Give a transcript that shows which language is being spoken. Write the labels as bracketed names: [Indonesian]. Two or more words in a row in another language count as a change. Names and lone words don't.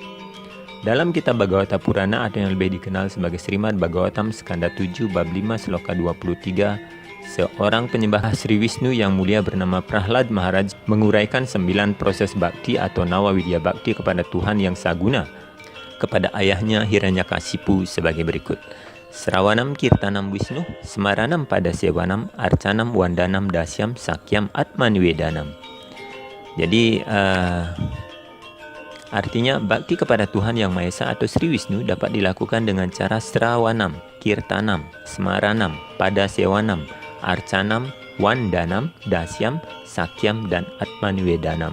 [Indonesian] Dalam kitab Bhagavata Purana atau yang lebih dikenal sebagai Srimad Bhagavatam Skanda 7 bab 5 sloka 23, seorang penyembah Sri Wisnu yang mulia bernama Prahlad Maharaj menguraikan 9 proses bakti atau nawa widya bakti kepada Tuhan yang saguna kepada ayahnya Hiranyakasipu sebagai berikut. [Sanskrit] श्रवणं कीर्तनं विष्णु, स्मरणं पादसेवनम्, अर्चनं वन्दनं दास्यं सख्यम् आत्मनिवेदनम्. [Indonesian] Jadi artinya bakti kepada Tuhan Yang Maha Esa atau Sri Wisnu dapat dilakukan dengan cara [Sanskrit] श्रवणं, कीर्तनं, स्मरणं, पादसेवनं, अर्चनं, वन्दनं, दास्यं, सख्यं, [Indonesian] dan Atmanwedanam.